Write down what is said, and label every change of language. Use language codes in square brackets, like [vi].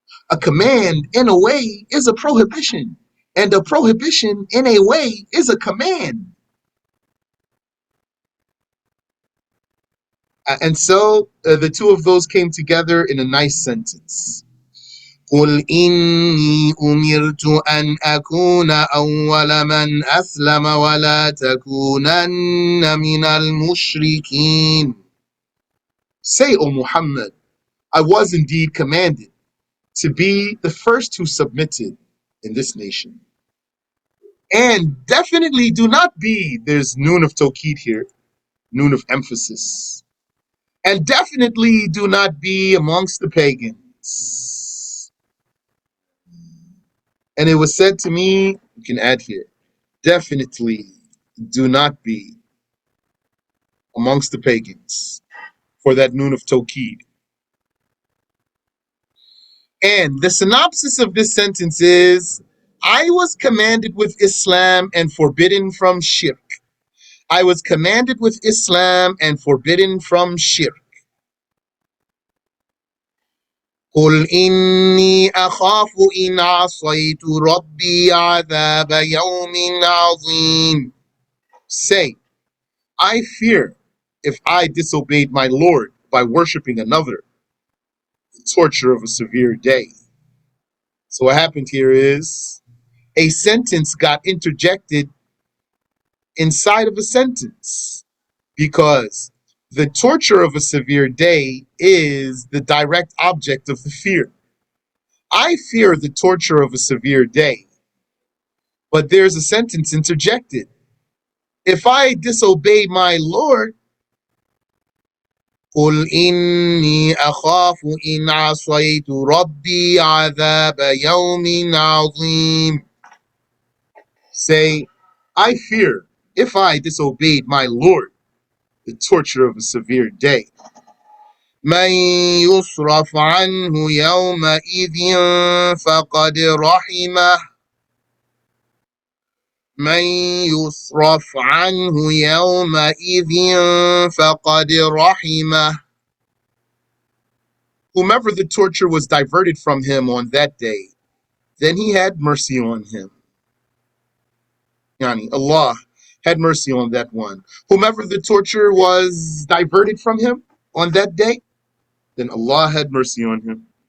[en] A command, in a way, is a prohibition. And a prohibition, in a way, is a command. And so the two of those came together in a nice sentence. [ar] قل إني أمرت أن أكون أول من أسلم ولا تكونن من المشركين. [en] Say, O Muhammad, I was indeed commanded to be the first who submitted in this nation. And definitely do not be, there's noon of tawqid here, noon of emphasis. And definitely do not be amongst the pagans. And it was said to me, you can add here, definitely do not be amongst the pagans for that noon of tawqid. And the synopsis of this sentence is, I was commanded with Islam and forbidden from shirk. I was commanded with Islam and forbidden from shirk. [ar] قل إني أخاف إن عصيت ربي عذاب يوم عظيم. [en] Say, I fear if I disobeyed my Lord by worshipping another, torture of a severe day. So what happened here is a sentence got interjected inside of a sentence because the torture of a severe day is the direct object of the fear. I fear the torture of a severe day, but there's a sentence interjected. If I disobey my Lord, [ar] قل إني أخاف إن عصيت ربي عذاب يوم عظيم. [en] Say, I fear if I disobeyed my Lord, the torture of a severe day. [ar] من يصرف عنه يومئذ فقد رحمه. من يصرف عنه يومئذ فقد رحمه. [en] Whomever the torture was diverted from him on that day, then he had mercy on him. Yani Allah had mercy on that one. Whomever the torture was diverted from him on that day, then Allah had mercy on him.